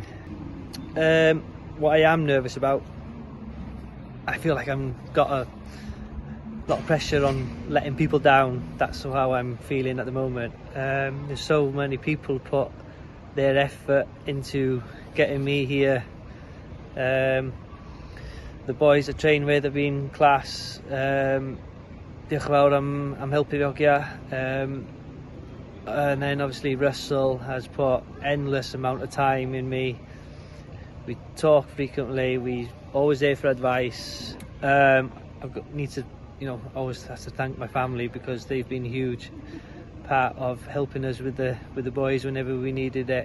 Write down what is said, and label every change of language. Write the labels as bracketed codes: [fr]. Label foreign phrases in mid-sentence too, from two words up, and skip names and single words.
[en] What I am nervous about, I feel like I've got a lot of pressure on letting people down. That's how I'm feeling at the moment. There's so many people put their effort into getting me here. The boys I train with have been class. [cy] Diolch yn fawr am helpu fi hogia. [en] And then obviously Russell has put endless amount of time in me. We talk frequently, we always there for advice. Need to, always have to thank my family because they've been a huge part of helping us with the boys whenever we needed it.